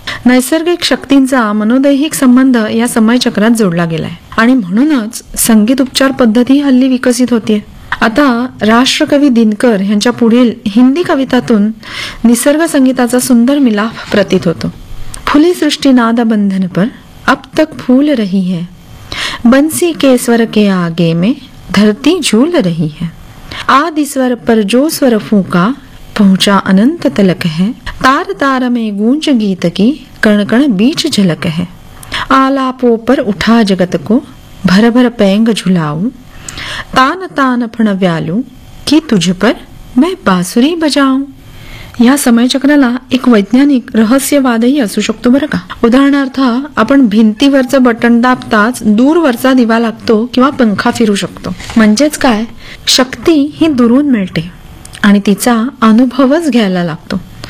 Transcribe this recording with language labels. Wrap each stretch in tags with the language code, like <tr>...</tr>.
<mr>नैसर्गिक शक्तींचा मनोदैहिक संबंध या समयचक्रात जोडला गेलाय आणि म्हणूनच संगीत उपचार पद्धती हल्ली विकसित होतीये. आता राष्ट्रकवी दिनकर यांच्या पुढील हिंदी कवितातून निसर्ग संगीताचा सुंदर मिलाफ प्रतीत होतो.</mr> <hi>फुली सृष्टी नाद बंधन पर अब तक फूल रही है, बंसी के स्वर के आगे में धरती झूल रही है. आदि स्वर पर जो स्वर फूका पहुंचा अनंत तलक है, तार तार में गूंज गीत की कण कण बीच झलक है. आलापो पर उठा जगत को भर भर पैंग झुलाऊ, तान तान फण व्यालू की तुझ पर मैं बासुरी बजाऊ.</hi> <mr>या समयचक्राला एक वैज्ञानिक रहस्यवादही असू शकतो बरं का. उदाहरणार्थ आपण भिंतीवरचं बटन दाबताच दूरवरचा दिवा लागतो किंवा पंखा फिरू शकतो. म्हणजेच काय, शक्ती ही दुरून मिळते आणि तिचा अनुभवच घ्यायला लागतो.</mr>